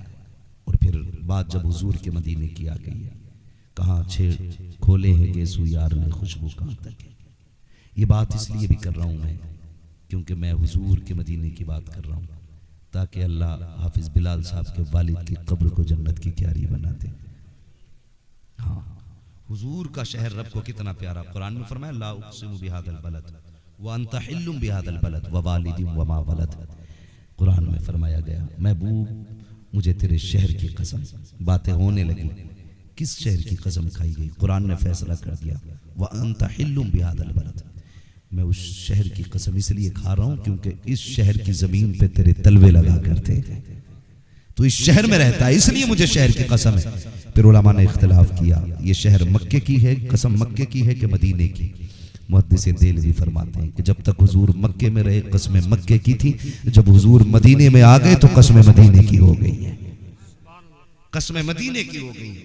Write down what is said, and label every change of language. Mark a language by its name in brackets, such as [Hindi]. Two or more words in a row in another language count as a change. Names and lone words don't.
[Hindi] और फिर बात जब हुजूर के मदीने की आ गई है, कहाँ छेड़ खोले हैं गेसू यार ने खुशबू कहाँ तक है। ये बात इसलिए भी कर रहा हूँ मैं क्योंकि मैं हुजूर के मदीने की बात कर रहा हूँ, ताकि अल्लाह हाफिज बिलाल साहब के वालिद की कब्र को जन्नत की क्यारी बना दे। हाँ, हुजूर का शहर रब को कितना प्यारा, कुरान में फरमाया [Arabic] لا أقسم بهذا البلد وأنت حل بهذا البلد ووالد وما ولد. [Hindi] कुरान में फरमाया गया महबूब मुझे तेरे शहर की कसम, बातें होने लगी, किस शहर की कसम खाई गई, कुरान ने फैसला कर दिया [Arabic] وأنت حل بهذا البلد, [Hindi] मैं उस शहर की कसम इसलिए खा रहा हूं क्योंकि इस शहर की जमीन पे तेरे तलवे लगा करते, तो इस शहर में रहता है इसलिए मुझे शहर की कसम है। फिर उलमा ने इख्तिलाफ किया ये शहर मक्के की है, कसम मक्के की है कि मदीने की। मुहद्दिस देलवी फरमाते हैं कि जब तक हुजूर मक्के में रहे कसमें मक्के की थी, जब हुजूर मदीने में आ गए तो कसमें मदीने की हो गई है, कसमें मदीने की हो गई।